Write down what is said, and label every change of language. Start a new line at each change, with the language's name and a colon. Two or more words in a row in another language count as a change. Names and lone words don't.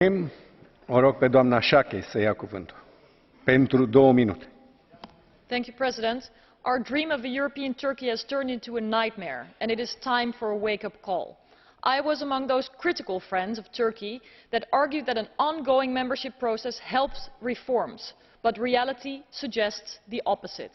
Romanian: O rog pe doamna Schaake să ia cuvântul. Pentru 2 minute.
English: Thank you, President. Our dream of a European Turkey has turned into a nightmare, and it is time for a wake-up call. I was among those critical friends of Turkey that argued that an ongoing membership process helps reforms, but reality suggests the opposite.